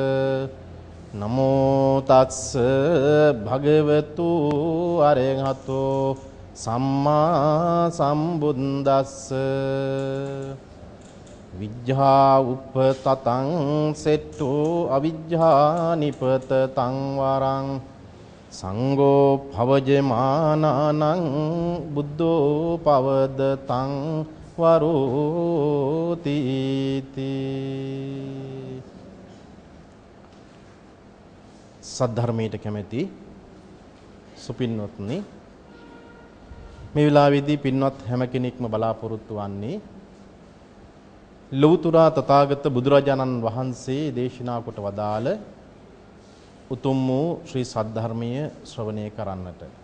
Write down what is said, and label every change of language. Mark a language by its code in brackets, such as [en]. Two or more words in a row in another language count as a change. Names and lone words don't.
[pi] නමෝ තස්ස භගවතු අරහතෝ සම්මා සම්බුද්දස්ස විජ්ජා උපතතං සෙට්ටෝ අවිජ්ජා නිපතතං වරං සංඝෝ භවජමානානං බුද්ධෝ පවදතං [si] වරෝති සද්ධර්මයට කැමැති සුපින්වත්නි මේ වෙලාවේදී පින්වත් හැම කෙනෙක්ම බලාපොරොත්තු වන්නේ ලෞතර තථාගත බුදුරජාණන් වහන්සේ දේශනා කොට වදාළ උතුම් වූ ශ්‍රී සද්ධර්මය ශ්‍රවණය කරන්නට.